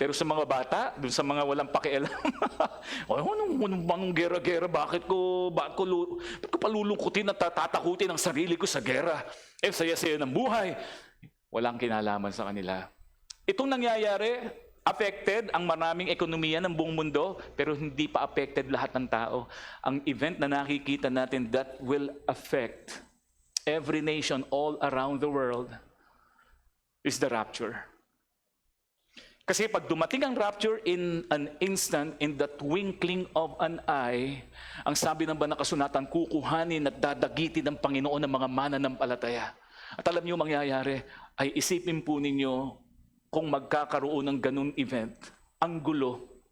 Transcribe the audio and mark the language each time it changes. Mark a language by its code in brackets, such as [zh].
[tl] Pero sa mga bata, dun sa mga walang pakialam, anong gera-gera, bakit ko palulungkutin at tatakutin ang sarili ko sa gera? Saya-saya ng buhay. Walang kinalaman sa kanila. Itong nangyayari, affected ang maraming ekonomiya ng buong mundo, pero hindi pa affected lahat ng tao. Ang event na nakikita natin [en] that will affect every nation all around the world is the rapture. [tl] Kasi pag dumating ang rapture [en] in an instant, in the twinkling of an eye, [tl] ang sabi ng banal na kasulatan, kukuhanin at dadagitin ng Panginoon ng mga mananampalataya. At alam niyo mangyayari, ay isipin po ninyo, kung magkakaroon ng ganun event, ang gulo.